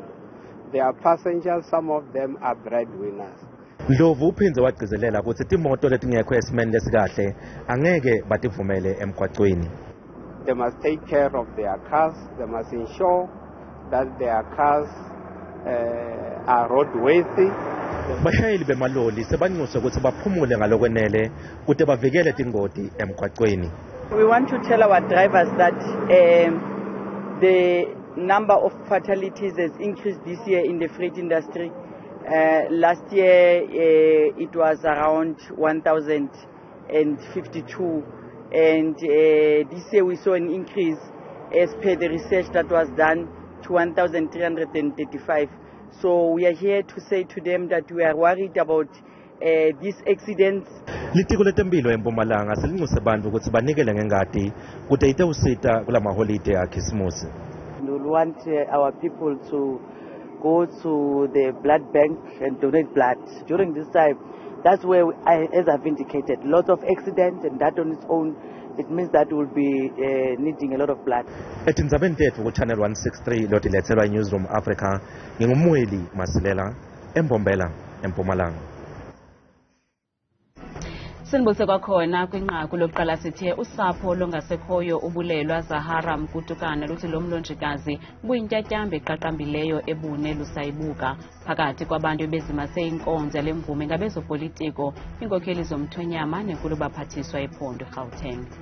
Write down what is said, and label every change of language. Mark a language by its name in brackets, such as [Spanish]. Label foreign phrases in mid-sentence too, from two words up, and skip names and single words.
[English] They are passengers, some of them are breadwinners. [Swati] Ndlovu uphindze wagcizelela ukuthi timoto letingekho esimeni lesikahle angeke bativumele emgwaqweni. [English] They must take care of their cars. They must ensure that their cars are roadworthy. [Swati] Bashayeli bemaloli sebanxuswe ukuthi baphumule ngalokwenele kude bavikele tingoti emgwaqweni. [English] We want to tell our drivers that the number of fatalities has increased this year in the freight industry. Last year it was around 1,052, and this year we saw an increase as per the research that was done to 1,335. So we are here to say to them that we are worried about these accidents. [Swati] Litiko letemphilo eMpumalanga selinxuse bantfu ukuthi banikele ngengadi kude ite usita kula maholide akhisimusi. [English] We want our people to go to the blood bank and donate blood during this time. That's where, as I've indicated, lots of accidents, and that on its own, it means that we'll be needing a lot of blood. [Swati] Etindzabeni tetfu ku Channel 163 lotiletselwa Newsroom Africa, ngingumweli Masilela, eMbombela, eMpumalanga. [Xhosa] Sinibuse kwakhona kwinqaku lokuqala sithe usapho longasekhoyo ubulelwa Zahara Mkutukana luthi lo mlonjikazi buyintyatyambe eqaqambileyo ebune lusayibuka phakathi kwabantu bezimase inkonzo lemvume ngabezopolitiko inkokheli zomthonyama nenkulu baphathiswa ephondo Gauteng.